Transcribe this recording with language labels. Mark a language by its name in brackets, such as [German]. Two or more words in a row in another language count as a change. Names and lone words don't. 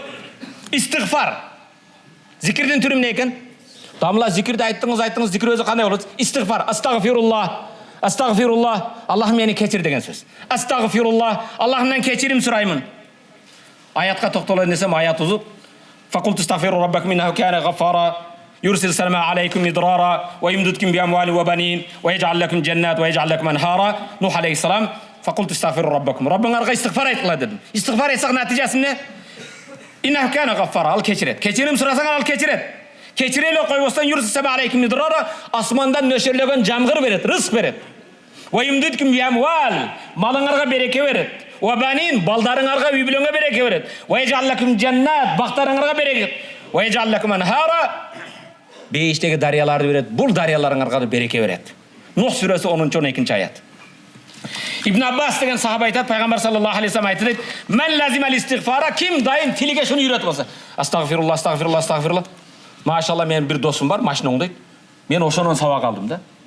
[Kyrgyz] Истигфар. Зикирдин түрү эмне экен? Дамла зикирди айттыңыз, зикир өзү кандай болот? Истигфар, [Arabic] أستغفر الله أستغفر الله, [Kyrgyz] Аллах мени кечир деген сөз. Астагфируллах, Аллахымдан кечирим сураймын. Аятка токтолоюн десем, аят узуп. [Arabic] فقلت استغفروا ربكم إنه كان غفارا يرسل السماء عليكم مدرارا ويمددكم بأموال وبنين ويجعل لكم جنات ويجعل لكم أنهارا. نوح عليه السلام فقلت استغفروا ربكم. [Kyrgyz] Раббыңарга истигфар айткыла дедим. Истигфар этсең натыйжасы эмне? [Arabic] إنه كان غفارا, [Kyrgyz] ал кечирет. Кечирим сурасаң ал кечирет. Кечире эле койбостон [Arabic] يرسل السماء عليكم مدرارا, [Kyrgyz] асмандан нөшөрлөгөн жамгыр берет, рызык берет. [Arabic] ويمددكم بأموال, [Kyrgyz] малыңарга береке берет. [Arabic] وبنين, [Kyrgyz] балдарыңарга, үй бүлөңө береке берет. [Arabic] ويجعل لكم جنات, [Kyrgyz] бактарыңарга береке. [Arabic] ويجعل لكم أنهارا, [Kyrgyz] бейиштеги дарыяларды берет. Бул дарыяларыңарга береке берет. Нух сүрөсү 10-12 аят. Ибн Аббас деген сахаба айтат, пайгамбар [Arabic] صلى الله عليه وسلم [Kyrgyz] айтты, [Arabic] "من لزم الاستغفار", [Kyrgyz] ким дайым тилиге шуну үйрөтүп болсо, [Arabic] أستغفر الله أستغفر الله أستغفر الله. [Kyrgyz] Машалла, менин бир досум бар, машина оңдойт. Мен ошонон сабак алдым да.